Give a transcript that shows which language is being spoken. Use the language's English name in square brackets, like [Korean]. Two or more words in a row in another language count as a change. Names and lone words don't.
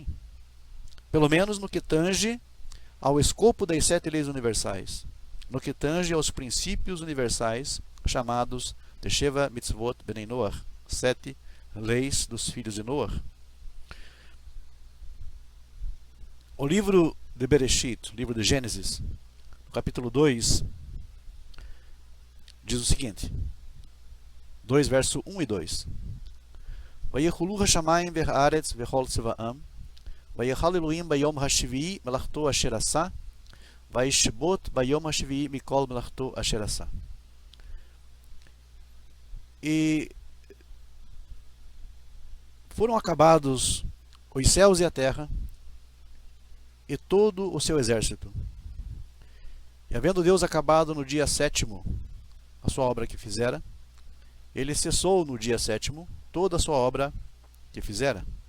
[Portuguese] Pelo menos no que tange ao escopo das 7 leis universais, no que tange aos princípios universais chamados de [Hebrew] שבע מצוות בני נח, [Portuguese] 7 leis dos filhos de Noé. O livro de Bereshit, livro de Gênesis, capítulo 2, diz o seguinte, 2 verso 1 e 2. [Hebrew] ויכלו השמים והארץ וכל צבאם, ויכל אלהים ביום השביעי מלאכתו אשר עשה, וישבת ביום השביעי מכל מלאכתו אשר עשה. [Portuguese] E foram acabados os céus e a terra e todo o seu exército. E havendo Deus acabado no dia 7º a sua obra que fizera, ele cessou no dia 7º toda a sua obra que fizera.